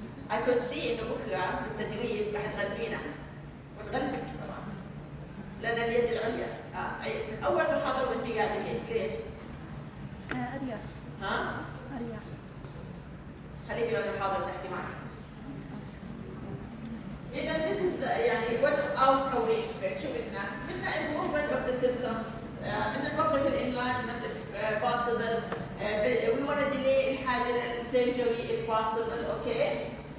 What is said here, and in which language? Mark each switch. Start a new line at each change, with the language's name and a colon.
English: I could see
Arabic: إنه بكرة بالتدريب رح تغلبينا ونغلبك طبعا. لأن اليد العليا. من أول محاضرة وأنت قاعدة هيك، ليش؟ أريح. ها؟ أريح. خليكي بعد المحاضرة نحكي معك.
English: إذا this is يعني what outcome we expect.
Arabic: شو بدنا؟ بدنا
English: improvement of the symptoms.
Arabic: بدنا نوقف الانلارجمنت
English: if possible. We want to delay
Arabic: الحاجة
English: للsurgery if possible. Okay.